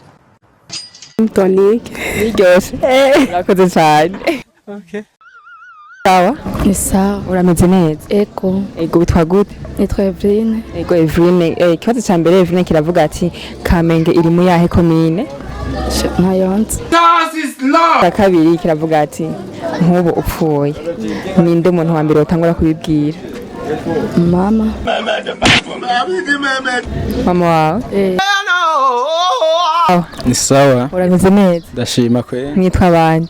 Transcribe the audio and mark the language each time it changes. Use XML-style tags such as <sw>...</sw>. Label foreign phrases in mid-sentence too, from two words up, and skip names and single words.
<fr>Gin tonique.</fr> <rn>Iryoshe. Urakoze cyane. Okay. sawa Ni sawa. urameze neza Ego. ego witwa gute Nitwa Eveline. ego Eveline ikibazo ca mbere Eveline kiravuga ati Kamenge iri mu yahe komine Ntayonze.</rn> <en>That is love.</en> <rn>ya kabiri kiravuga ati nk'ubu upfuye ninde umuntu wa mbere utangura kubibwira Mama. mama wawe Ni sawa urameze neza ndashima kwe mwitwa abandi</rn>